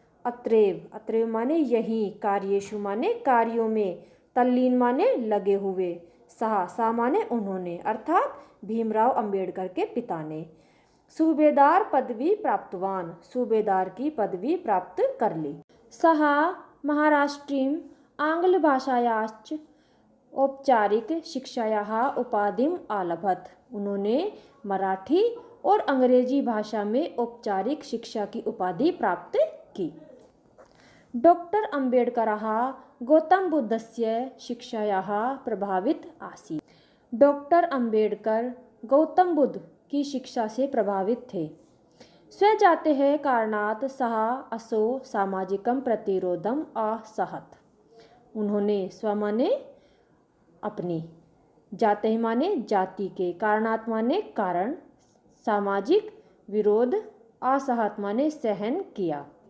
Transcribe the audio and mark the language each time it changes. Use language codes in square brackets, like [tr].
[hi] अत्रैव माने यही, कार्येषु माने कार्यों में, तल्लीन माने लगे हुए, सः माने उन्होंने, अर्थात भीमराव अंबेडकर के पिता ने [sa] सूबेदार पदवी प्राप्तवान, [hi] सूबेदार की पदवी प्राप्त कर ली। [sa] सः महाराष्ट्रीं आंग्ल भाषायाश्च औपचारिक शिक्षायाः उपाधिम् अलभत, [hi] उन्होंने मराठी और अंग्रेजी भाषा में औपचारिक शिक्षा की उपाधि प्राप्त की। [sa] डॉक्टर अम्बेडकरः गौतम बुद्धस्य शिक्षायाः प्रभावित आसीत्। [hi] डॉक्टर अम्बेडकर गौतम बुद्ध की शिक्षा से प्रभावित थे। [sa] स्वजातेः कारणात् सः असौ सामाजिकं प्रतिरोधम् असहत, [hi] उन्होंने स्व माने अपनी, जाते माने जाति के, कारणात् माने कारण, सामाजिक विरोध, असहत माने सहन किया।